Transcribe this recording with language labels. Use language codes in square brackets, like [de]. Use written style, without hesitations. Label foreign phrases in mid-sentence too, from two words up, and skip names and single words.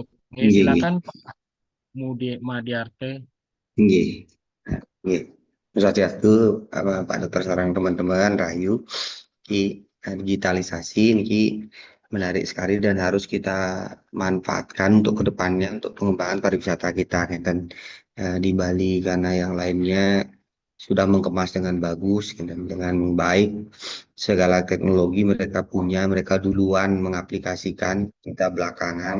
[id] Nggih, nggih. Silakan Pak Madiarte. Nggih. Nggih. Swastiastu Pak Dokter sareng teman-teman Rahayu. Ki digitalisasi ini menarik sekali dan harus kita manfaatkan untuk kedepannya untuk pengembangan pariwisata kita dan di Bali karena yang lainnya sudah mengemas dengan bagus dan dengan baik segala teknologi mereka punya, mereka duluan mengaplikasikan, kita belakangan.